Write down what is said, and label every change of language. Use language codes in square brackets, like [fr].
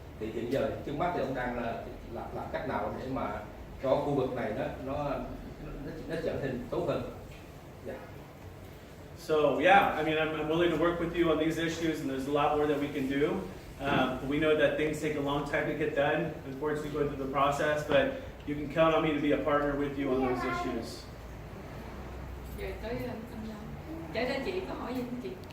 [vi] Thì hiện giờ trước mắt thì ông đang làm cách nào để mà cho khu vực này nó trở thành tốt hơn. [en] Yeah. So yeah, I mean, I'm willing to work with you on these issues, and there's a lot more that we can do. We know that things take a long time to get done, unfortunately going through the process, but you can count on me to be a partner with you on those issues. [vi] Về tới anh ra chị có hỏi gì không chị?